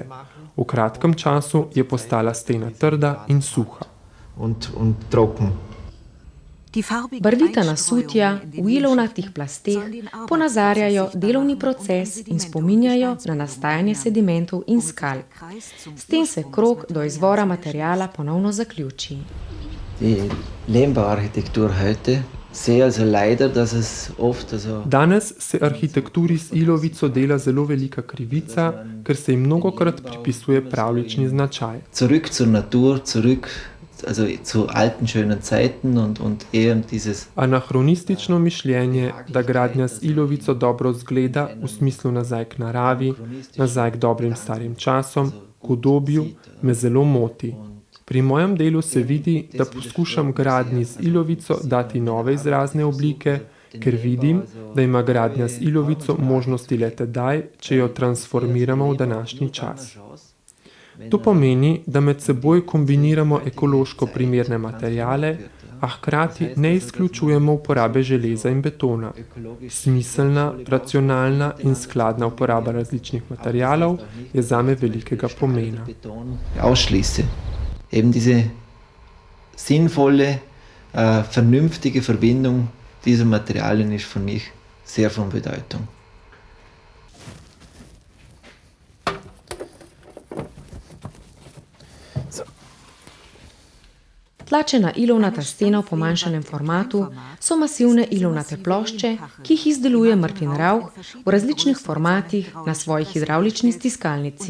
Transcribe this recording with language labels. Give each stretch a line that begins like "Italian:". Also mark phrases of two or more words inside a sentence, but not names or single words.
Slovenian: V kratkem času je postala stena trda in suha. Barvita nasutja v ilovnatih plasteh ponazarjajo delovni proces in spominjajo na nastajanje sedimentov in skal. S tem se krog do izvora materiala ponovno zaključi.
German: Die Lehmbauarchitektur heute sehe also leider, dass es oft
Slovenian: Danes se arhitekturi z ilovico dela zelo velika krivica, ker se jim mnogokrat pripisuje pravljični značaj.
German: zurück zur Natur, zurück also zu alten schönen Zeiten und eher dieses
Slovenian: Anahronistično mišljenje, da gradnja z ilovico dobro zgleda v smislu nazaj k naravi, nazaj k dobrim starim časom, k udobju, me zelo moti. Pri mojem delu se vidi, da poskušam gradnji z ilovico dati nove izrazne oblike, ker vidim, da ima gradnja z ilovico možnosti le tedaj, če jo transformiramo v današnji čas. To pomeni, da med seboj kombiniramo ekološko primerne materiale, a hkrati ne izključujemo uporabe železa in betona. Smiselna, racionalna in skladna uporaba različnih materialov je zame velikega pomena.
German: ausschließe. Eben diese sinnvolle, vernünftige Verbindung dieser Materialien ist für mich sehr von Bedeutung.
Slovenian: Tlačena ilovnata stena v pomanjšanem formatu so masivne ilovnate plošče, ki jih izdeluje Martin Rauch v različnih formatih na svoji hidravlični stiskalnici.